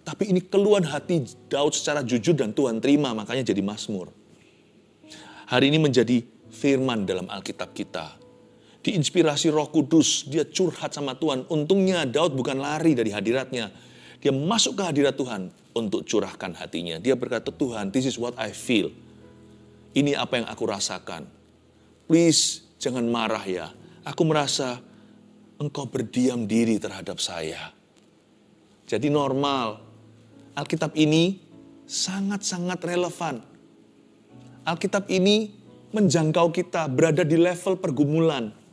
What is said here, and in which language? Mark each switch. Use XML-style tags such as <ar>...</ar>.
<id>Tapi ini keluhan hati Daud secara jujur dan Tuhan terima, makanya jadi Mazmur. Hari ini menjadi firman dalam Alkitab kita. Diinspirasi Roh Kudus, dia curhat sama Tuhan. Untungnya Daud bukan lari dari hadiratnya. Dia masuk ke hadirat Tuhan untuk curahkan hatinya. Dia berkata, Tuhan,</id> <en>this is what I feel.</en> <id>Ini apa yang aku rasakan. Please, jangan marah ya. Aku merasa Engkau berdiam diri terhadap saya. Jadi normal. Alkitab ini sangat-sangat relevan. Alkitab ini menjangkau kita, berada di level pergumulan.</id>